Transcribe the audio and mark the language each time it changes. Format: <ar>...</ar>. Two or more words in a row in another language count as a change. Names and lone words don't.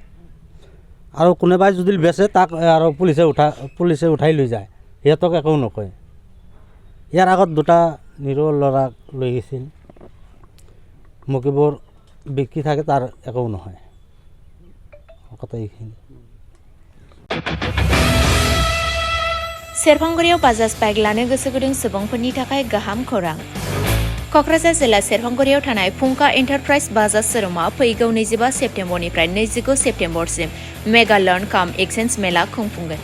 <as>আৰু কোনোবাই যদি বেচে তাক আৰু পুলিচে উঠাই লৈ যায়, সিহঁতক একো নকয়। ইয়াৰ আগত 2টা নিৰ ল'ৰাক লৈ গৈছিল, মকিবোৰ বিক্ৰী থাকে, তাৰ একো নহয়। কথা এইখিনি।</as> <brx>सेरफांगुरियाव बाजाज बाइक लानो गोसो गुदुं सुबुंफोरनि थाखाय गाहाम खौरां। क'क्राझार जिल्ला सेरफांगुरियाव थानाय फुंखा एन्टारप्राइज बाजार शोरुमा फैगौ 25 सेप्तेम्बरनिफ्राय 29 सेप्तेम्बरसिम</brx> <en>mega learn cum exchange</en> <brx>मेला खुंफुंगोन।</brx>